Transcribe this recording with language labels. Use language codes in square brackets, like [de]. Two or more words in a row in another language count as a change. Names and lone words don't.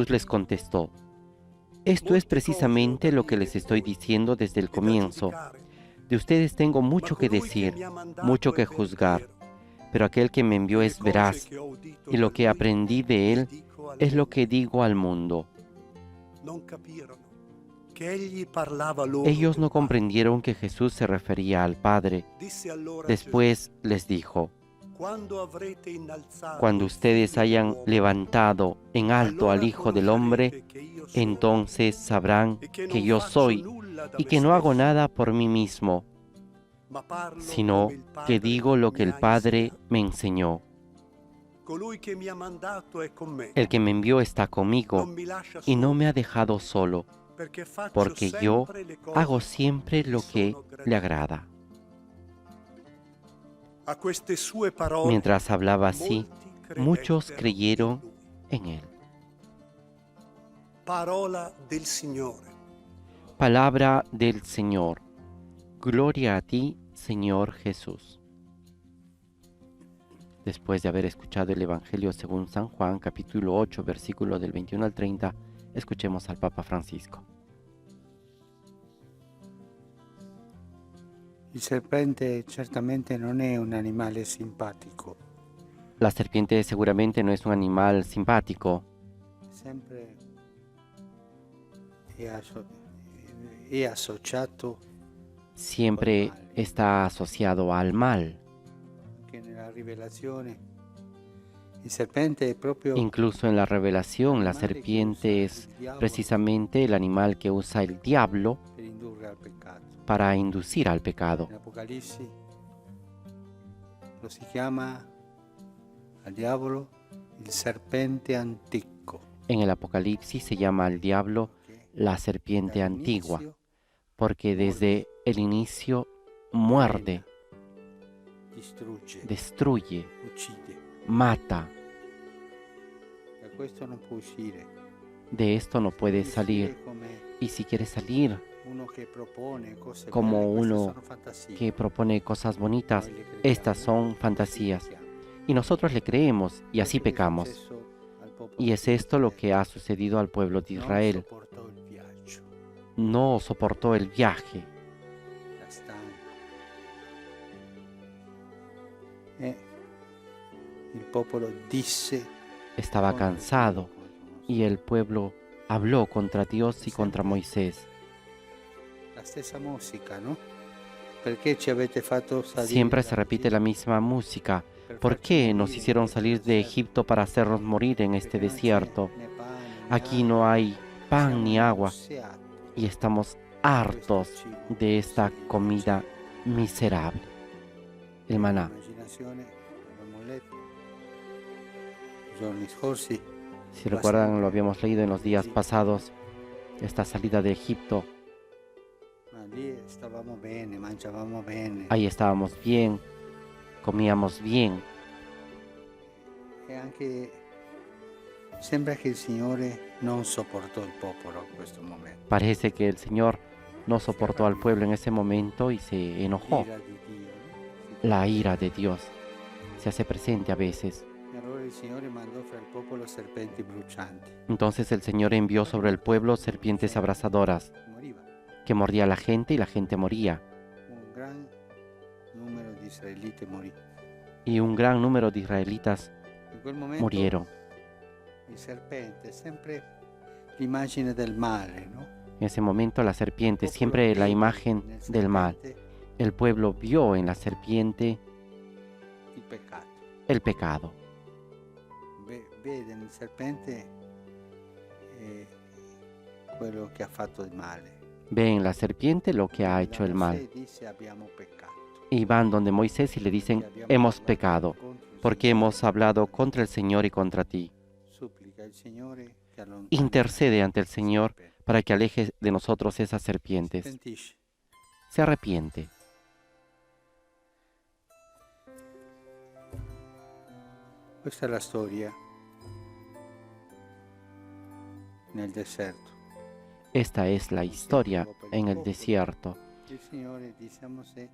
[it] io [es] les [it] dico. [es] contestó: Esto es precisamente lo que les estoy diciendo desde el [it] E da [es] comienzo. [it] giudicare. [es] De ustedes tengo mucho [it] Ma [es] que [it] colui [es] decir, [it] mi ha mandato [es] mucho [it] è [es] que juzgar, [it] vertiero. [es] pero aquel que me envió [it] Le [es] es [it] cose [es] veraz, [it] che ho udito [es] y lo [it] da [es] que [it] lui, [es] aprendí de [it] le [es] él [it] dico a [es] es lo [it] loro. [es] que digo al mundo. [it] Non capirono che egli parlava loro [es] Ellos [it] del [es] no [it] Padre. [es] comprendieron que Jesús se refería al Padre. [it] Disse allora [es] Después les dijo: [it] Gesù, quando avrete innalzato [es] Cuando [it] il [es] ustedes [it] Figlio [es] hayan [it] dell'uomo, [es] levantado en alto al [it] allora [es] Hijo del Hombre, [it] conoscerete che io sono, [es] entonces sabrán [it] e che [es] que [it] non [es] yo [it] faccio [es] soy [it] nulla da [es] y me que no hago [it] stesso, [es] nada por mí mismo, [it] ma parlo [es] sino [it] come il [es] que [it] Padre [es] digo lo que [it] mi [es] el [it] ha [es] Padre [it] insegnato. [es] me enseñó. [it] Colui che mi ha mandato è con me. [es] El que me envió está [it] Non [es] conmigo [it] mi lascia [es] y no [it] solo, [es] me ha dejado solo, [it] perché faccio [es] porque yo [it] sempre le cose [es] hago siempre [it] che [es] lo que [it] sono [es] le [it] gradite. [es] agrada. [it] A queste sue parole, [es] Mientras hablaba así, [it] molti [es] muchos [it] credettero [es] creyeron [it] in lui. [es] en él. [it] Parola del Signore. [es] Palabra del Señor. Gloria a ti, Señor Jesús. Después de haber escuchado el Evangelio según San Juan, capítulo 8, versículo del 21 al 30, escuchemos al Papa Francisco. [it] Il serpente certamente non è un animale simpatico, [es] La serpiente seguramente no es un animal simpático, [it] sempre è associato [es] siempre está asociado al mal. [it] che nella rivelazione il serpente è proprio [es] Incluso en la revelación, la serpiente es precisamente el animal que usa el diablo [it] per indurre al peccato. [es] para inducir al pecado. [it] In Apocalisse lo si chiama al diavolo il serpente antico. [es] En el Apocalipsis se llama al diablo la serpiente antigua, porque desde el inicio muerde, [it] Distrugge, [es] destruye, [it] uccide. [es] mata. [it] Da questo non può uscire. [es] De esto no puede [it] Uscire [es] salir. [it] come [es] Y si quiere salir [it] uno che propone cose [es] como [it] belle, queste [es] uno [it] sono fantasie. [es] que propone cosas bonitas, [it] Noi le crediamo, [es] estas son fantasías. [it] crediamo. [es] Y nosotros le creemos y así [it] Questo che è [es] pecamos. [it] successo al popolo [es] Y es [it] di [es] esto lo [it] Israele. [es] que ha sucedido al pueblo de [it] Non [es] Israel. [it] sopportò il viaggio, [es] No soportó el viaje. [it] la stanca. E il popolo disse [es] Estaba [it] contro [es] cansado [it] Dio, contro Mosè. [es] y el pueblo habló contra Dios y contra Moisés. [it] La stessa musica, no? Perché ci avete fatto salire [es] Siempre se [it] da [es] repite la misma música. [it] per [es] ¿Por [it] farci [es] qué [it] morire [es] nos [it] in [es] hicieron [it] questo [es] salir de [it] deserto? [es] Egipto para hacernos morir en este [it] Perché non c'è [es] desierto? [it] né pane, né [es] Aquí [it] acqua. [es] no hay pan [it] Siamo [es] ni agua [it] nauseati [es] y estamos [it] da questo [es] hartos [it] cibo [es] de esta [it] così [es] comida miserable. El maná. [it] L'immaginazione, abbiamo letto i giorni scorsi, [es] Si recuerdan, lo habíamos leído en los días pasados, esta salida de Egipto. [it] Ma lì stavamo bene, mangiavamo bene. [es] Ahí estábamos bien, comíamos bien. [it] E anche sembra che il Signore non sopportò il popolo in questo momento. [es] Parece que el Señor no soportó al pueblo en ese momento y se enojó. [it] L'ira di Dio, no? [es] La ira de Dios se hace presente a veces. [it] E allora il Signore mandò fra il popolo serpenti brucianti. [es] Entonces el Señor envió sobre el pueblo serpientes abrasadoras [it] Moriva. [es] que mordía a la gente y la gente moría. [it] Un gran numero di israeliti morì. [es] Y un gran número de israelitas [it] In quel momento [es] murieron. [it] il serpente è sempre l'immagine del male, no? [es] En ese momento la serpiente, [it] Il popolo [es] siempre la [it] vede [es] imagen [it] nel [es] del mal. [it] serpente [es] El pueblo vio en la serpiente [it] il peccato. [es] el pecado. [it] Vede nel serpente quello che ha fatto il male. [es] Ve en la serpiente lo que ha hecho el mal. [it] Mosè disse abbiamo peccato. [es] Y van donde Moisés y le dicen, hemos pecado, porque hemos hablado contra el Señor y contra ti. [it] Supplica il Signore che allontani [es] Intercede ante el [it] il [es] Señor [it] serpente. [es] para que aleje de nosotros esas serpientes. [it] Pentisce. [es] Se arrepiente. [it] Questa è la storia nel deserto. [es] Esta es la historia en el desierto. [it] Il Signore disse a Mosè,